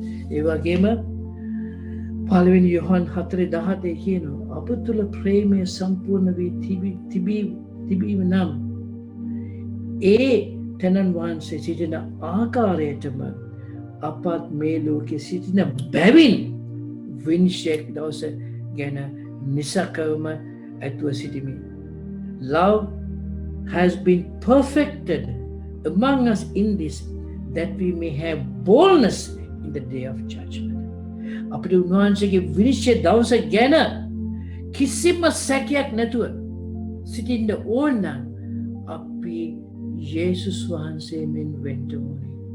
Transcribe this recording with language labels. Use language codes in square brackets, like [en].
[si] ඒ වගේම පළවෙනි යොහන් 4:17 කියනවා අප තුළ ප්‍රේමය සම්පූර්ණ වී තිබීම නම් ඒ තැනන් වහන්සේ සිටින ආකාරයටම අපත් මේ ලෝකෙ සිටින බැවින් විනිශ්චයක් දවස ගැන නිසකවම ඇතුව සිටිමි. [en] Love has been perfected among us in this that we may have boldness in the day of judgment. [si] අපිට උන්වහන්සේගේ විනිශ්චය දවස ගැන කිසිම සැකයක් නැතුව සිටින්න ඕන නම් අපි යේසුස් වහන්සේ මෙන් වෙන්න ඕනේ.